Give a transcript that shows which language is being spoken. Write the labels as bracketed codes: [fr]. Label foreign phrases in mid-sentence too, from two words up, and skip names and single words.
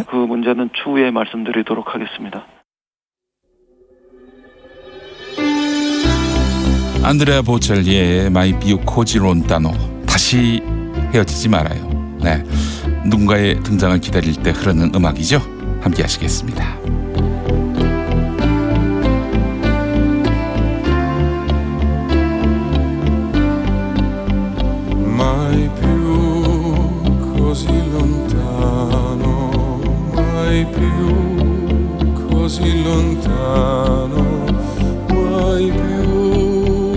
[ko] 그 문제는 추후에 말씀드리도록 하겠습니다. 안드레아 보첼리의 마이 비우 코지 론타노 다시 헤어지지 말아요. 네, 누군가의 등장을 기다릴 때 흐르는 음악이죠. 함께 하시겠습니다. [it] Mai più così lontano, mai più così lontano, mai più